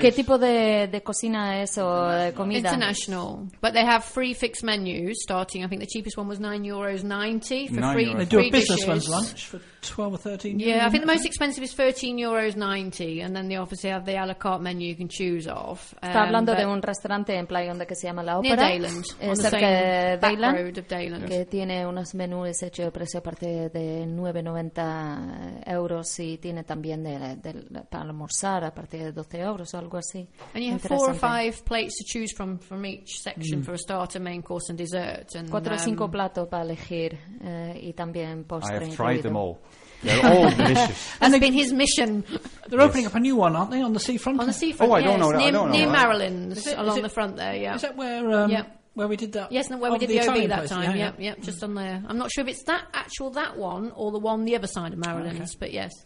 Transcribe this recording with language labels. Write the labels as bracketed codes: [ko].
[es] ¿Qué tipo de cocina es o comida? [en] International. But they have free fixed menus starting, I think the cheapest one was €9.90 for three dishes. They do free a business dishes. One's lunch for 12 or 13 euros. Yeah, I think the most expensive is €13.90 and then they obviously have the a la carte menu you can choose off. [es] Está hablando de un restaurante en Playa Honda que se llama La Opera. [en] Near Dayland. [es] Cerca [en] de Dayland. Back road of Dayland. [es] Que tiene unos menús hechos a precio aparte de €9.90 y tiene también de para almorzar a partir de 12 euros o algo así. [en] And you have four or five plates to choose from each section for a starter, main course and dessert. And, [es] cuatro o cinco platos para elegir y también postre. [en] I have tried them all. They're all delicious. And it's been his mission. They're opening up a new one, aren't they, on the seafront? On the seafront, oh, yes. I don't know that. Near Marilyn's, along the front there, yeah. Is that where... where we did that. Yes, no, where we did the OB that time. Yeah, yeah. Yep, just on there. I'm not sure if it's that one or the one the other side of Marilyn's, but yes.